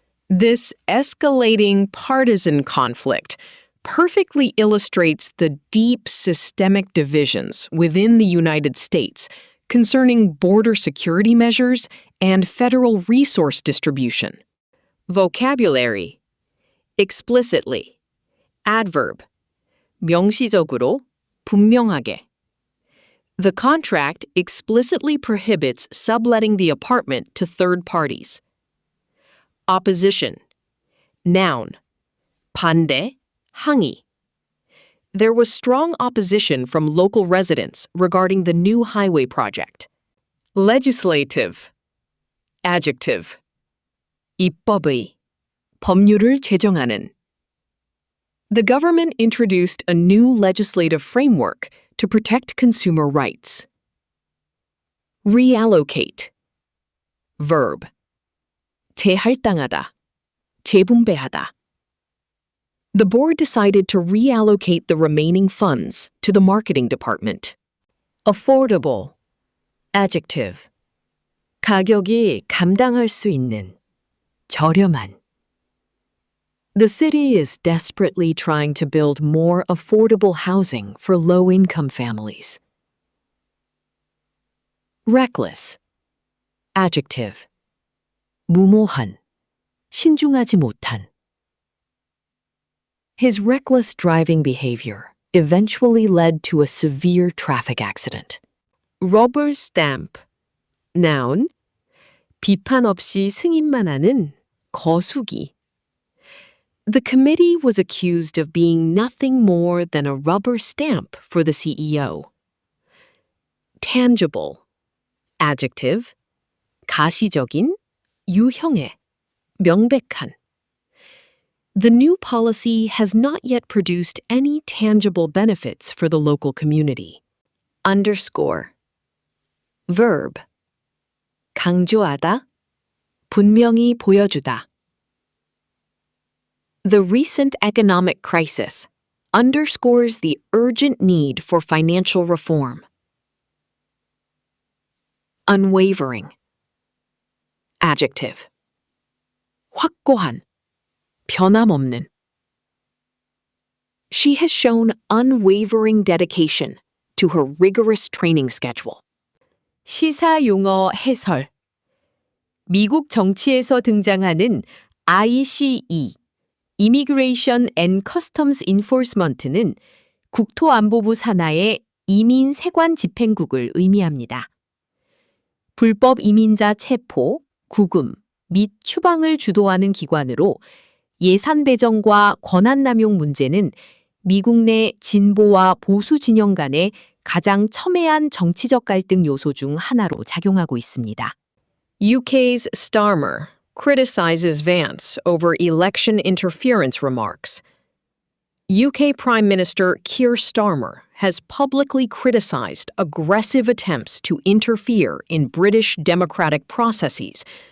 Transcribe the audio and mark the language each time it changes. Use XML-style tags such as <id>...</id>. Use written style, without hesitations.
<en>This escalating partisan conflict perfectly illustrates the deep systemic divisions within the United States concerning border security measures and federal resource distribution. Vocabulary: explicitly.</en> <ko>Adverb, 명시적으로, 분명하게.</ko> <en>The contract explicitly prohibits subletting the apartment to third parties. Opposition, noun,</en> <ko>반대, 항의.</ko> <en>There was strong opposition from local residents regarding the new highway project. Legislative, adjective,</en> <ko>입법의, 법률을 제정하는.</ko> <en>The government introduced a new legislative framework to protect consumer rights. Reallocate. Verb.</en> <ko>재할당하다. 재분배하다.</ko> <en>The board decided to reallocate the remaining funds to the marketing department. Affordable. Adjective.</en> <ko>가격이 감당할 수 있는. 저렴한.</ko> <en>The city is desperately trying to build more affordable housing for low-income families. Reckless. Adjective. 무모한.</en> <ko>신중하지 못한.</ko> <en>His reckless driving behavior eventually led to a severe traffic accident. Rubber stamp. Noun.</en> <ko>비판 없이 승인만 하는 거수기.</ko> <en>The committee was accused of being nothing more than a rubber stamp for the CEO. Tangible. Adjective.</en> <ko>가시적인, 유형의, 명백한.</ko> <en>The new policy has not yet produced any tangible benefits for the local community. Underscore. Verb.</en> <ko>강조하다, 분명히 보여주다.</ko> <en>The recent economic crisis underscores the urgent need for financial reform. Unwavering. Adjective.</en> <ko>확고한, 변함없는.</ko> <en>She has shown unwavering dedication to her rigorous training schedule.</en> <ko>시사 용어 해설. 미국 정치에서 등장하는 ICE, Immigration and Customs Enforcement는 국토안보부 산하의 이민 세관 집행국을 의미합니다. 불법 이민자 체포, 구금 및 추방을 주도하는 기관으로 예산 배정과 권한 남용 문제는 미국 내 진보와 보수 진영 간의 가장 첨예한 정치적 갈등 요소 중 하나로 작용하고 있습니다.</ko> <en>UK's Starmer criticizes Vance over election interference remarks. UK Prime Minister Keir Starmer has publicly criticized aggressive attempts to interfere in British democratic processes</en>